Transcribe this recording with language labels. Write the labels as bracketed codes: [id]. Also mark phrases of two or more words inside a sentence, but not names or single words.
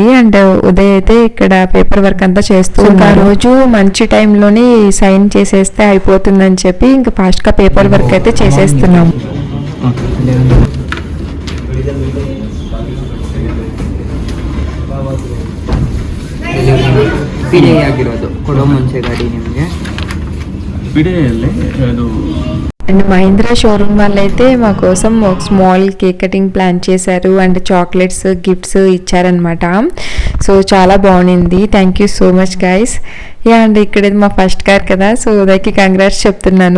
[te] అండ్ ఉదయ్ అయితే ఇక్కడ [en] paper work [te] అంతా చేస్తూ ఆ రోజు మంచి టైంలోనే సైన్ చేసేస్తే అయిపోతుందని చెప్పి ఇంకా ఫాస్ట్గా [en] paper work [te] అయితే చేసేస్తున్నాము. [kn] ಪಿಡೆ ಆಗಿರೋದು ಕೊಡೋ ಮುಂಚೆ ಗಾಡಿ ನಿಮಗೆ ಪಿಡೆಯಲ್ಲಿ ಅದು [te] అండ్ మహీంద్రా షోరూమ్ వాళ్ళైతే మా కోసం ఒక [en] small cake cutting plan [te] చేశారు అండ్ [en] chocolates gifts [te] ఇచ్చారనమాట. సో చాలా బాగుంది. [en] thank you so much guys. yeah and [te] ఇక్కడ మా [en] first car [te] కదా, సో ఉదయ్కి కంగ్రాట్స్ చెప్తున్నాను.